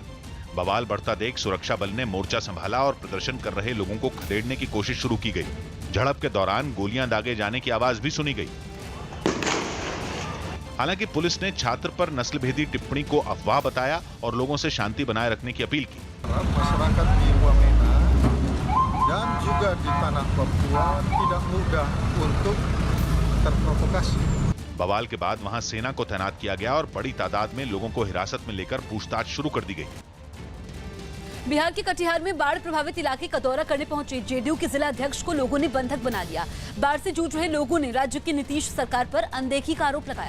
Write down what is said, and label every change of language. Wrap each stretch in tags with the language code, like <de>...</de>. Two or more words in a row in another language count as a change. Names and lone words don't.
<hi>बवाल बढ़ता देख सुरक्षा बल ने मोर्चा संभाला और प्रदर्शन कर रहे लोगों को खदेड़ने की कोशिश शुरू की गई। झड़प के दौरान गोलियां दागे जाने की आवाज भी सुनी गई। हालांकि पुलिस ने छात्र पर नस्लभेदी टिप्पणी को अफवाह बताया और लोगों से शांति बनाए रखने की अपील की।</hi> <id>Masyarakat di Wamena dan juga di tanah Papua tidak mudah untuk terprovokasi।</id> <hi>बवाल के बाद वहां सेना को तैनात किया गया और बड़ी तादाद में लोगों को हिरासत में लेकर पूछताछ शुरू कर दी गई। बिहार के कटिहार में बाढ़ प्रभावित इलाके का दौरा करने पहुंचे जेडीयू के जिला अध्यक्ष को लोगों ने बंधक बना लिया। बाढ़ से जूझ रहे लोगों ने राज्य की नीतीश सरकार पर अनदेखी का आरोप लगाया।</hi>